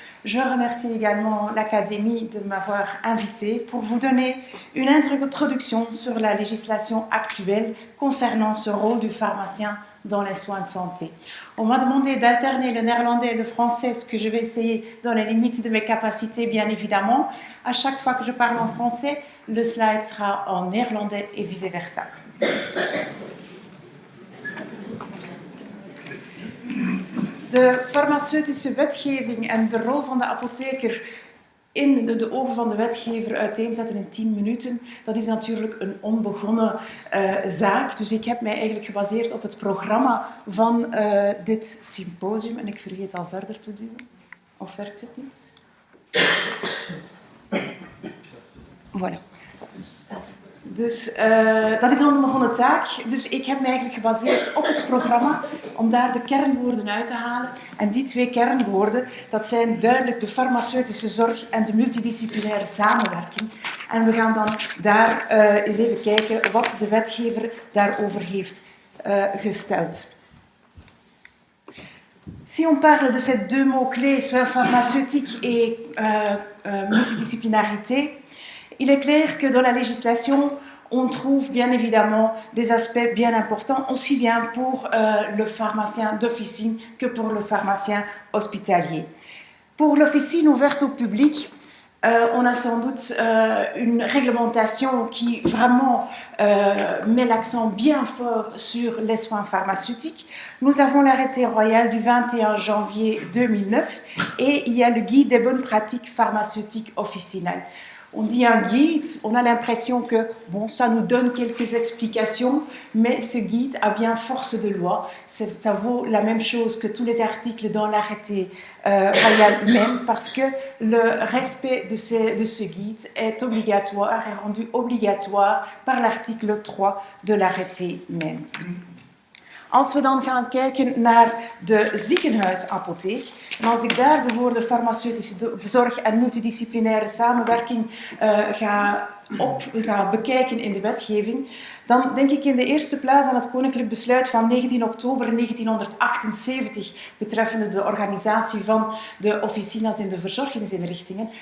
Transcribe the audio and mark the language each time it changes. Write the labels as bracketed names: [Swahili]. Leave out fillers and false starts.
[French] Je remercie également l'Académie de m'avoir invité pour vous donner une introduction sur la législation actuelle concernant ce rôle du pharmacien dans les soins de santé. On m'a demandé d'alterner le néerlandais et le français, ce que je vais essayer dans les limites de mes capacités, bien évidemment. À chaque fois que je parle en français, le slide sera en néerlandais et vice-versa. [Dutch] De farmaceutische wetgeving en de rol van de apotheker in de ogen van de wetgever uiteenzetten in 10 minuten, dat is natuurlijk een onbegonnen zaak. Dus ik heb mij eigenlijk gebaseerd op het programma van dit symposium. En ik vergeet al verder te duwen. Of werkt het niet? Voilà. Dus dat is al een begonnen taak. Dus ik heb me eigenlijk gebaseerd op het programma om daar de kernwoorden uit te halen. En die 2 kernwoorden, dat zijn duidelijk de farmaceutische zorg en de multidisciplinaire samenwerking. En we gaan dan daar eens even kijken wat de wetgever daarover heeft gesteld. [French] Si on parle de ces 2 mots-clés, soins pharmaceutiques et multidisciplinarité, il est clair que dans la législation, on trouve bien évidemment des aspects bien importants, aussi bien pour le pharmacien d'officine que pour le pharmacien hospitalier. Pour l'officine ouverte au public, on a sans doute une réglementation qui vraiment met l'accent bien fort sur les soins pharmaceutiques. Nous avons l'arrêté royal du 21 janvier 2009 et il y a le guide des bonnes pratiques pharmaceutiques officinales. On dit un guide, on a l'impression que bon, ça nous donne quelques explications, mais ce guide a bien force de loi. Ça vaut la même chose que tous les articles dans l'arrêté royal même, parce que le respect de ce guide est obligatoire, est rendu obligatoire par l'article 3 de l'arrêté même. [Dutch] Als we dan gaan kijken naar de ziekenhuisapotheek, en als ik daar de woorden farmaceutische zorg en multidisciplinaire samenwerking ga bekijken in de wetgeving, dan denk ik in de eerste plaats aan het Koninklijk Besluit van 19 oktober 1978 betreffende de organisatie van de officines in de verzorgingsinrichtingen.